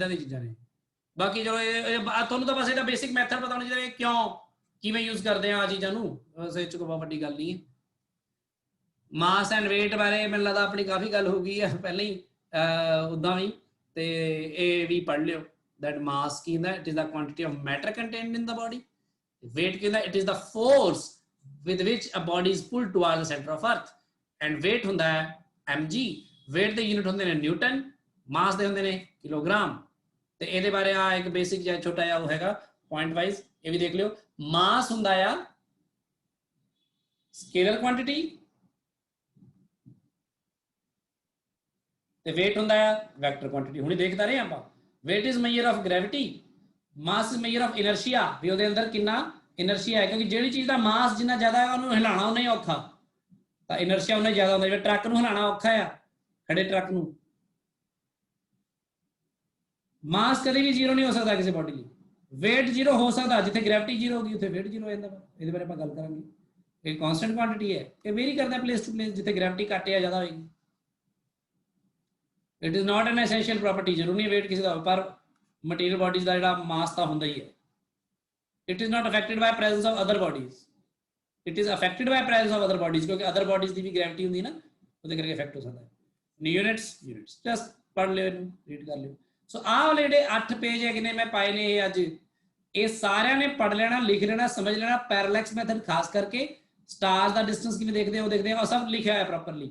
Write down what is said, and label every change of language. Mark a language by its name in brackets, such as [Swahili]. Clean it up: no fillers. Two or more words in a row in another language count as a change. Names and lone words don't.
[Punjabi] ਇਦਾਂ ਦੀ ਚੀਜ਼ਾਂ ਨੇ। ਬਾਕੀ ਚਲੋ ਤੁਹਾਨੂੰ ਤਾਂ ਬਸ ਇਹਦਾ [English] basic method [Punjabi] ਪਤਾ ਹੋਣਾ ਚਾਹੀਦਾ ਕਿਉਂ ਕਿਵੇਂ ਯੂਜ਼ ਕਰਦੇ ਆ ਚੀਜ਼ਾਂ ਨੂੰ, ਬਸ ਇਹ 'ਚ ਕੋਈ ਬਹੁਤ ਵੱਡੀ ਗੱਲ ਨਹੀਂ ਹੈ। [English] mass and [Punjabi] weight ਬਾਰੇ ਮੈਨੂੰ ਲੱਗਦਾ ਆਪਣੀ ਕਾਫੀ ਗੱਲ ਹੋ ਗਈ ਹੈ ਪਹਿਲਾਂ ਹੀ ਉਦਾਂ ਵੀ, ਤੇ ਇਹ ਵੀ ਪੜ੍ਹ ਲਿਓ [English] that mass [Punjabi] ਕੀ ਹੁੰਦਾ, [English] it is the quantity of matter contained in the body, [Punjabi] weight ਕੀ ਹੁੰਦਾ, [English] it is the force with which a body is pulled towards the center of earth, and weight [Punjabi] ਹੁੰਦਾ ਹੈ mg, weight ਦੇ ਯੂਨਿਟ ਹੁੰਦੇ ਨੇ ਨਿਊਟਨ, ਮਾਸ ਦੇ ਹੁੰਦੇ ਨੇ ਕਿਲੋਗ੍ਰਾਮ। ਤੇ ਇਹਦੇ ਬਾਰੇ ਆ ਇੱਕ ਬੇਸਿਕ ਜਿਹਾ ਛੋਟਾ ਜਿਹਾ ਉਹ ਹੈਗਾ [English] point wise, [Punjabi] ਇਹ ਵੀ ਦੇਖ ਲਿਓ। ਮਾਸ ਹੁੰਦਾ ਆ [English] scalar quantity [Punjabi] ਤੇ weight ਹੁੰਦਾ ਆ [English] vector quantity. [Punjabi] ਹੁਣੇ ਦੇਖਦਾ ਰਹੇ ਆਪਾਂ, [English] weight is measure of gravity, mass is measure of inertia, [Punjabi] ਵੀ ਉਹਦੇ ਅੰਦਰ ਕਿੰਨਾ ਇਨਰਸ਼ੀਆ ਹੈ, ਕਿਉਂਕਿ ਜਿਹੜੀ ਚੀਜ਼ ਦਾ ਮਾਸ ਜਿੰਨਾ ਜ਼ਿਆਦਾ ਹੈ ਉਹਨੂੰ ਹਿਲਾਣਾ ਉਨਾ ਹੀ ਔਖਾ, ਤਾਂ ਇਨਰਸ਼ੀਆ ਉਨਾ ਜ਼ਿਆਦਾ ਹੁੰਦਾ। ਜਿਵੇਂ ਟਰੱਕ ਨੂੰ ਹਿਲਾਣਾ ਔਖਾ ਆ, ਖੜੇ ਟਰੱਕ ਨੂੰ। ਮਾਸ ਕਦੇ ਵੀ ਜ਼ੀਰੋ ਨਹੀਂ ਹੋ ਸਕਦਾ ਕਿਸੇ ਬੋਡੀ ਲਈ, weight ਜ਼ੀਰੋ ਹੋ ਸਕਦਾ, ਜਿੱਥੇ ਗ੍ਰੈਵਿਟੀ ਜ਼ੀਰੋ ਹੋਗੀ ਉੱਥੇ weight ਜ਼ੀਰੋ ਹੋ ਜਾਂਦਾ। ਇਹਦੇ ਬਾਰੇ ਆਪਾਂ ਗੱਲ ਕਰਾਂਗੇ। ਇਹ [English] constant quantity [Punjabi] ਹੈ, ਇਹ ਵੇਰੀ ਕਰਦਾ [English] place to place, [Punjabi] ਜਿੱਥੇ ਗ੍ਰੈਵਿਟੀ ਘੱਟ ਜਾਂ ਜ਼ਿਆਦਾ ਹੋਏਗੀ। [English] it is not an essential property, [Punjabi] ਜ਼ਰੂਰੀ ਨਹੀਂ weight ਕਿਸੇ ਦਾ, ਪਰ [English] material bodies [Punjabi] ਦਾ ਜਿਹੜਾ ਮਾਸ ਤਾਂ ਹੁੰਦਾ ਹੀ ਹੈ। [English] It is not affected by presence of other bodies. It is affected by presence of other bodies, [Punjabi] ਕਿਉਂਕਿ [English] other bodies [Punjabi] ਦੀ ਵੀ ਗ੍ਰੈਵਿਟੀ ਹੁੰਦੀ ਨਾ, ਉਹਦੇ ਕਰਕੇ ਇਫੈਕਟ ਹੋ ਸਕਦਾ ਹੈ। [English] units just [Punjabi] ਪੜ੍ਹ ਲਿਓ, ਇਹਨੂੰ ਰੀਡ ਕਰ ਲਿਓ। ਸੋ ਆਹ ਵਾਲੇ ਜਿਹੜੇ 8 ਪੇਜ ਹੈਗੇ ਨੇ ਮੈਂ ਪਾਏ ਨੇ ਇਹ ਅੱਜ, ਇਹ ਸਾਰਿਆਂ ਨੇ ਪੜ੍ਹ ਲੈਣਾ, ਲਿਖ ਲੈਣਾ, ਸਮਝ ਲੈਣਾ। [English] parallax method [Punjabi] ਖਾਸ ਕਰਕੇ ਸਟਾਰਸ ਦਾ ਡਿਸਟੈਂਸ ਕਿਵੇਂ ਦੇਖਦੇ ਹੋ ਦੇਖਦੇ ਆ, ਸਭ ਲਿਖਿਆ ਹੋਇਆ ਪ੍ਰੋਪਰਲੀ।